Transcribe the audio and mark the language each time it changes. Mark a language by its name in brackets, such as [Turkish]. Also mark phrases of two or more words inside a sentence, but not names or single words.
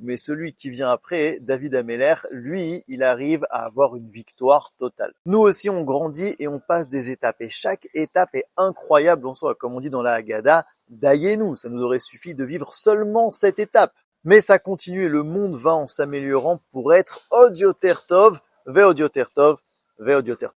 [French] Mais celui qui vient après, David Ameller, lui, il arrive à avoir une victoire totale. Nous aussi, on grandit et on passe des étapes. Et chaque étape est incroyable en soi. Comme on dit dans la Haggadah, Dayenu, ça nous aurait suffi de vivre seulement cette étape. Mais ça continue et le monde va en s'améliorant pour être [Hebrew] עוד יותר טוב ועוד יותר טוב ועוד יותר טוב.